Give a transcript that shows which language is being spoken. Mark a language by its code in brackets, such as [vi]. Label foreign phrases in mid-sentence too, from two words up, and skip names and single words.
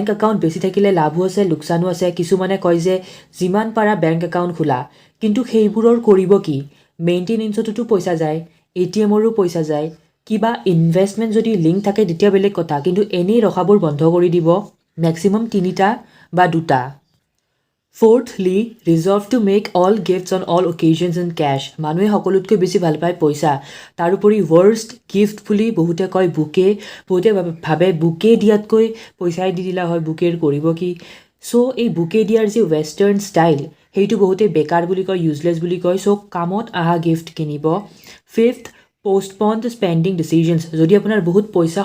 [as] একাউণ্ট বেছি থাকিলে লাভো আছে লোকসানো আছে কিছুমানে কয় যে যিমান পাৰা বেংক একাউণ্ট খোলা কিন্তু সেইবোৰৰ কৰিব কি মেইনটেনেন্সতো পইচা যায় এটিএমৰো পইচা যায় কিবা ইনভেষ্টমেন্ট যদি লিংক থাকে তেতিয়া বেলেগ কথা কিন্তু এনেই ৰখাবোৰ বন্ধ কৰি দিব ম্যাক্সিমাম 3টা বা 2টা [en] Fourthly, resolve to make all gifts on all occasions in cash. [as] মানুহে সকলোতকৈ বেছি ভাল পায় পইচা তাৰোপৰি [en] worst gift [as] বুলি বহুতে কয় বুকে বহুতে ভাবে বুকে দিয়াতকৈ পইচাই দি দিলা হয় বুকেৰ কৰিব কি সো এই বুকে দিয়াৰ যি [en] western style [as] সেইটো বহুতে বেকাৰ বুলি কয় ইউজলেছ বুলি কয় সো কামত আহা গিফ্ট কিনিব [en] fifth postpone the spending decisions [as] যদি আপোনাৰ বহুত পইচা